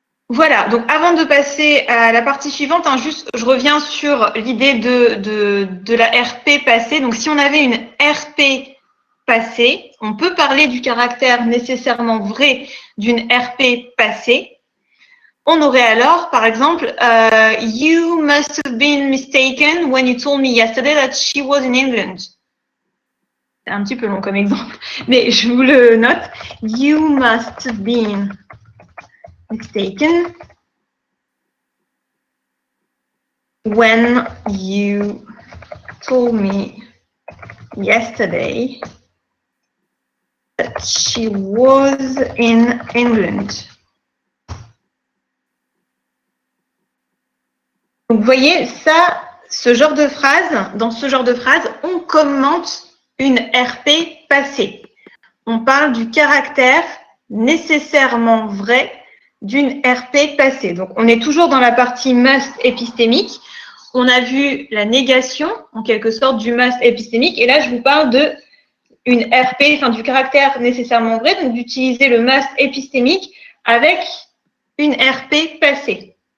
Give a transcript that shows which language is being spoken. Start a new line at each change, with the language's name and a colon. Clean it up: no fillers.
French: Voilà, donc avant de passer à la partie suivante, juste je reviens sur l'idée de la RP passée. Donc si on avait une RP passée, on peut parler du caractère nécessairement vrai d'une RP passée. On aurait alors, par exemple,
English: You must have been mistaken when you told me yesterday that she was in England.
French: C'est un petit peu long comme exemple, mais je vous le note.
English: You must have been mistaken when you told me yesterday that she was in England.
French: Donc, vous voyez, ça, ce genre de phrase, dans ce genre de phrase, on commente une RP passée. On parle du caractère nécessairement vrai d'une RP passée. Donc, on est toujours dans la partie must épistémique. On a vu la négation, en quelque sorte, du must épistémique. Et là, je vous parle de une RP, enfin, du caractère nécessairement vrai, donc d'utiliser le must épistémique avec une RP passée.